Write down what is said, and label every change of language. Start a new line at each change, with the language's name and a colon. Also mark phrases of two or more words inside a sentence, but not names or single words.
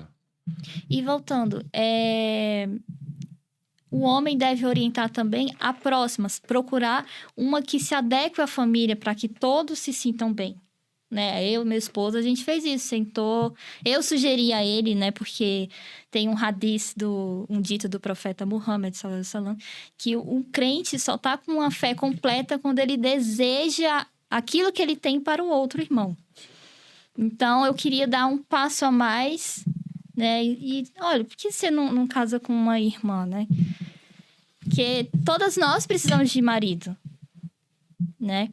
Portuguese: E voltando, o homem deve orientar também a próximas, procurar uma que se adeque à família para que todos se sintam bem, né? Eu e meu esposo, a gente fez isso, sentou... Eu sugeri a ele, né? Porque tem um hadith, um dito do profeta Muhammad,
Arabic: صلى الله عليه وسلم,
Portuguese: que um crente só tá com uma fé completa quando ele deseja aquilo que ele tem para o outro irmão. Então, eu queria dar um passo a mais, né? E olha, por que você não casa com uma irmã, né? Porque todas nós precisamos de marido, né?